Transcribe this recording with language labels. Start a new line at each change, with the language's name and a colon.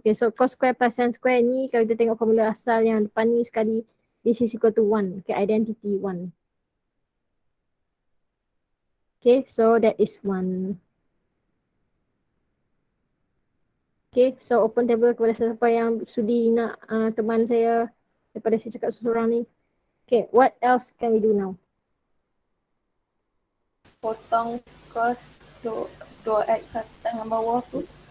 English: Okay, so cos square plus sin square
Malay: ni kalau kita tengok formula asal yang depan ni sekali,
English: this is equal to 1. Okay, identity 1. Okay, so that is 1. Okay, so open table
Malay: kepada siapa yang sudi nak teman saya daripada saya cakap seorang ni.
English: Okay, what else can we do now?
Malay: Potong cos 2x atas dengan bawah tu.